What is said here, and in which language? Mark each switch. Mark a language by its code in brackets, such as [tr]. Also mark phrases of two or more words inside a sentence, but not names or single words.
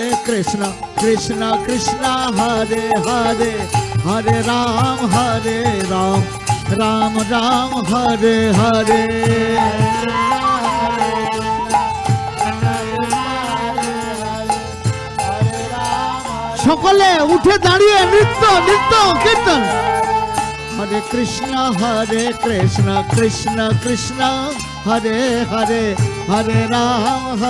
[sa] Krishna Krishna Krishna Hare Hare Hare Ram Ram Ram Hare Hare [bn] সকলে উঠে দাঁড়িয়ে নৃত্য নৃত্য কীর্তন [sa] Hare Krishna Krishna Krishna Hare Hare Hare Ram